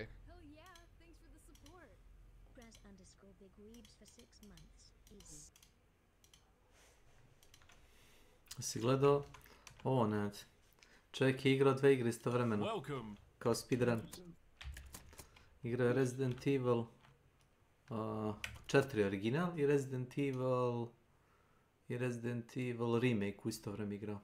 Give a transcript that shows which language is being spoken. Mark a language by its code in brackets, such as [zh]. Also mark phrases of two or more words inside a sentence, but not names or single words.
[en] Oh yeah, thanks for the support. Graz_Big Weebs for 6 months. Easy. [bs] Si gledao? Ovo ne. Čovjek je igrao 2 igre istovremeno. Kao speedrun. Igrao je Resident Evil 4 original i Resident Evil remake u isto vreme igrao.